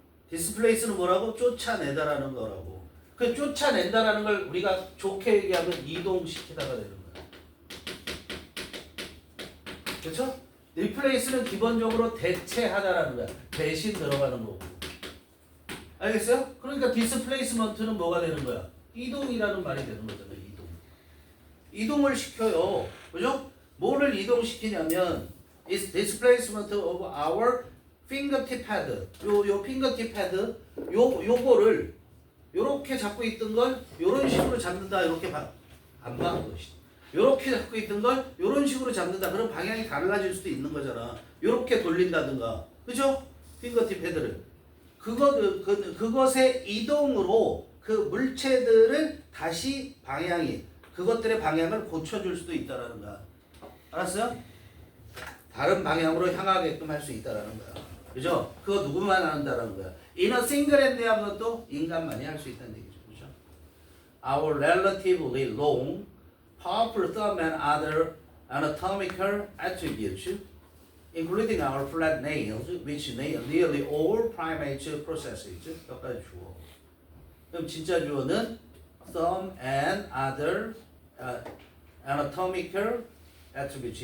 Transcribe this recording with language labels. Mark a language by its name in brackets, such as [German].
[Korean] displace는 뭐라고? 쫓아내다라는 거라고. 그 쫓아낸다라는 걸 우리가 좋게 얘기하면 이동시키다가 되는 거야. 그렇죠? replace는 기본적으로 대체하다라는 거야. 대신 들어가는 거고. 알겠어요? 그러니까 displacement는 뭐가 되는 거야? 이동이라는 말이 되는 거잖아요. 이동을 시켜요. 그죠? 뭐를 이동시키냐면 [English] is displacement of our fingertip pad. [Korean] 요 fingertip pad 요거를 요렇게 잡고 있던 걸 요런 식으로 잡는다. 이렇게 안 봐. 요렇게 잡고 있던 걸 요런 식으로 잡는다. 그럼 방향이 달라질 수도 있는 거잖아. 요렇게 돌린다든가. 그죠? 핑거팁 패드를. 그것의 이동으로 그 물체들을 다시 그것들의 방향을 고쳐줄 수도 있다라는 거야. 알았어요? 다른 방향으로 향하게끔 할 수 있다라는 거야. 그죠? 그거 누구만 한다라는 거야. [English] In a single hand [Korean] 하는 것도 인간만이 할 수 있다는 얘기죠. 그죠? [English] Our relatively long, powerful thumb and other anatomical attributes, including our flat nails, which nearly all primates possesses. [Korean] 여기까지 주어. 그럼 진짜 주어는 [English] thumb and other anatomical attributes.